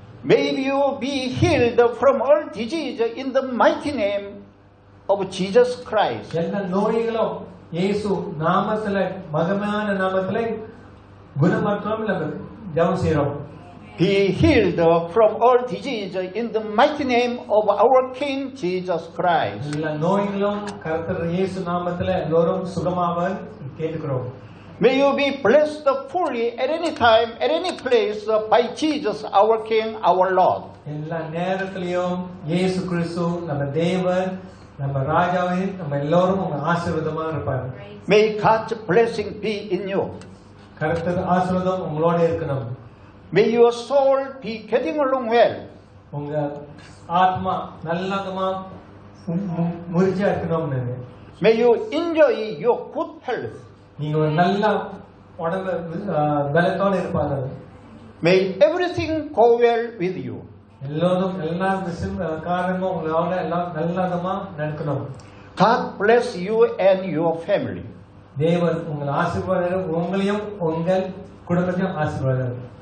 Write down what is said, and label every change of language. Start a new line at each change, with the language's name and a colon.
English: May you be healed from all disease in the mighty name of Jesus Christ.
Tamil: எல்லா நோய்களும் இயேசு நாமத்துல மகிமையான நாமத்துல குணமாற்றம் நம்ம ஜெபம் செய்றோம்.
English: Be healed from all disease in the mighty name of our King Jesus Christ.
Tamil: எல்லா நோய்களும் கர்த்தர் இயேசு நாமத்துல எல்லோரும் சுகமாவன் கேட்டுக்கிறோம்.
English: May you be blessed fully at any time, at any place by Jesus, our King, our Lord.
Tamil: எல்லா நேரத்திலையும் இயேசு கிறிஸ்து நம்ம தேவன் நம்ம ராஜாவே நம்ம எல்லாரும் உங்க ஆசீர்வாதமா இருப்பார்.
English: May God's blessing be in you.
Tamil: கர்த்தர் ஆசீர்வாதம் உங்களோட இருக்கணும்.
English: May your soul be getting along well.
Tamil: உங்க ஆத்மா நல்லதமா முறிச்சா இருக்கணும்.
English: May you enjoy your good health.
Tamil: நீங்க ஒரு நல்ல உடம்பு பலத்தோட இருப்பாங்க.
English: May everything go well with you.
Tamil: எல்லாரும் எல்லா காரணமும் உங்களோட எல்லாம் நல்லதமா நடக்கணும்.
English: God bless you and your family.
Tamil: தேவன் உங்களை ஆசீர்வாதம் உங்களையும் உங்கள் குடும்பத்தையும் ஆசீர்வாதம்.